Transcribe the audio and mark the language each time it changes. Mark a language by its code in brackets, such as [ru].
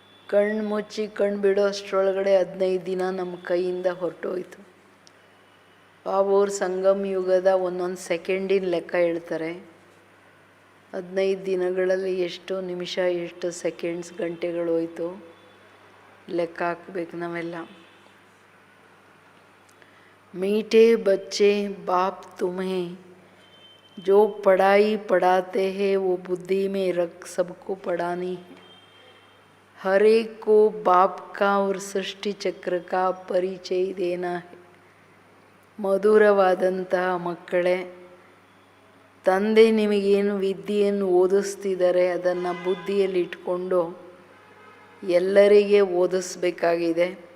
[kn] ಕಣ್ಣು ಮುಚ್ಚಿ ಕಣ್ಣು ಬಿಡೋ ಅಷ್ಟರೊಳಗಡೆ 15 ದಿನ ನಮ್ಮ ಕೈಯಿಂದ ಹೊರಟೋಯ್ತು. ಬಾಬೂರು ಸಂಗಮ ಯುಗದ ಒಂದೊಂದು ಸೆಕೆಂಡಿನ ಲೆಕ್ಕ ಹೇಳ್ತಾರೆ. 15 ದಿನಗಳಲ್ಲಿ ಎಷ್ಟು ನಿಮಿಷ, ಎಷ್ಟು ಸೆಕೆಂಡ್ಸ್, ಗಂಟೆಗಳು ಹೋಯ್ತು ಲೆಕ್ಕ ಹಾಕ್ಬೇಕು ನಾವೆಲ್ಲ. [hi] मीठे बच्चे बाप तुम्हें जो पढ़ाई पढ़ाते हैं वो बुद्धि में रख सबको पढ़ानी है. हर एक को बाप का और सृष्टि चक्र का परिचय देना है. [kn] ಮಧುರವಾದಂತಹ ಮಕ್ಕಳೇ, ತಂದೆ ನಿಮಗೇನು ವಿದ್ಯೆಯನ್ನು ಓದಿಸ್ತಿದ್ದಾರೆ ಅದನ್ನು ಬುದ್ಧಿಯಲ್ಲಿ ಇಟ್ಕೊಂಡು ಎಲ್ಲರಿಗೆ ಓದಿಸ್ಬೇಕಾಗಿದೆ.